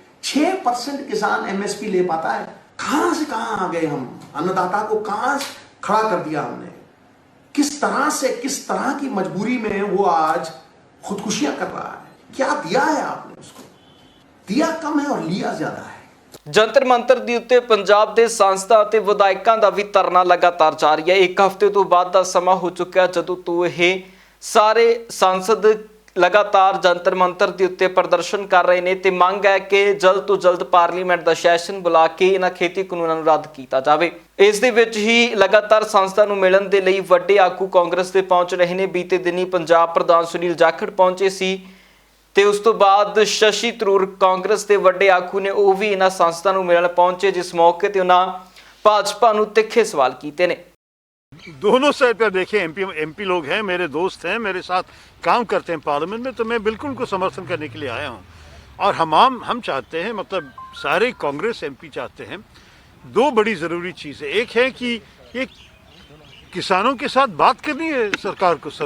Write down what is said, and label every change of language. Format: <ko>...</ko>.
<hi>6% किसान एमएसपी ले पाता है, कहां से कहां आ गए हम, अन्नदाता को कहां खड़ा कर दिया हमने। किस तरह से, किस तरह की मजबूरी में वो आज खुदकुशियां कर रहा है। क्या दिया है आपने उसको? दिया कम है और लिया ज्यादा है।</hi> <pa>ਜੰਤਰ ਮੰਤਰ ਦੇ ਉੱਤੇ ਪੰਜਾਬ ਦੇ ਸਾਂਸਦਾਂ ਅਤੇ ਵਿਧਾਇਕਾਂ ਦਾ ਵੀ ਧਰਨਾ ਲਗਾਤਾਰ ਜਾਰੀ ਹੈ। ਇੱਕ ਹਫ਼ਤੇ ਤੋਂ ਬਾਅਦ ਦਾ ਸਮਾਂ ਹੋ ਚੁੱਕਿਆ ਜਦੋਂ ਤੋਂ ਇਹ ਸਾਰੇ ਸੰਸਦ ਲਗਾਤਾਰ ਜੰਤਰ ਮੰਤਰ ਦੇ ਉੱਤੇ ਪ੍ਰਦਰਸ਼ਨ ਕਰ ਰਹੇ ਨੇ ਤੇ ਮੰਗ ਹੈ ਕਿ ਜਲਦ ਤੋਂ ਜਲਦ ਪਾਰਲੀਮੈਂਟ ਦਾ ਸੈਸ਼ਨ ਬੁਲਾ ਕੇ ਇਹਨਾਂ ਖੇਤੀ ਕਾਨੂੰਨਾਂ ਨੂੰ ਰੱਦ ਕੀਤਾ ਜਾਵੇ। ਇਸ ਦੇ ਵਿੱਚ ਹੀ ਲਗਾਤਾਰ ਸੰਸਦਾਂ ਨੂੰ ਮਿਲਣ ਦੇ ਲਈ ਵੱਡੇ ਆਗੂ ਕਾਂਗਰਸ ਦੇ ਪਹੁੰਚ ਰਹੇ ਨੇ। ਬੀਤੇ ਦਿਨੀ ਪੰਜਾਬ ਪ੍ਰਧਾਨ ਸੁਨੀਲ ਜਾਖੜ ਪਹੁੰਚੇ ਸੀ ਤੇ ਉਸ ਤੋਂ ਬਾਅਦ ਸ਼ਸ਼ੀ ਥਰੂਰ ਕਾਂਗਰਸ ਦੇ ਵੱਡੇ ਆਗੂ ਨੇ ਉਹ ਵੀ ਇਹਨਾਂ ਸੰਸਥਾਵਾਂ ਨੂੰ ਮਿਲਣ ਪਹੁੰਚੇ, ਜਿਸ ਮੌਕੇ ਤੇ ਉਹਨਾਂ ਭਾਜਪਾ ਨੂੰ ਤਿੱਖੇ ਸਵਾਲ ਕੀਤੇ ਨੇ।</pa> <hi>दोनों साइड पर देखें, एमपी लोग हैं, मेरे दोस्त हैं, मेरे साथ काम करते हैं पार्लियामेंट में, तो मैं बिल्कुल उनको समर्थन करने के लिए आया हूं। और हम चाहते हैं, मतलब सारे कांग्रेस एमपी चाहते हैं, दो बड़ी ज़रूरी चीज़ है। एक है कि ये किसानों के साथ बात करनी है सरकार को।</hi>